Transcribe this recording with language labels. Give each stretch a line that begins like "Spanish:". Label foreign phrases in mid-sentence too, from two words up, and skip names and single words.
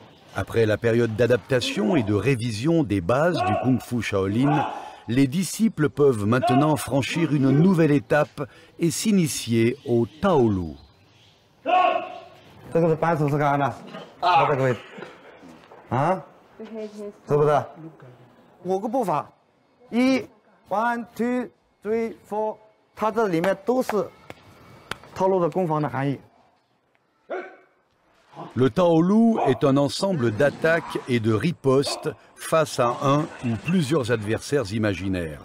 French: Après la période d'adaptation et de révision des bases du Kung Fu Shaolin, les disciples peuvent maintenant franchir une nouvelle étape et s'initier au Taolu.
Chinese: 这个是扳手是干啥的？啊，这个位置。啊？是不是？5个步伐，1、1、2、3、4，它这里面都是套路的攻防的含义。
French: Le Taolu est un ensemble d'attaques et de ripostes face à un ou plusieurs adversaires imaginaires.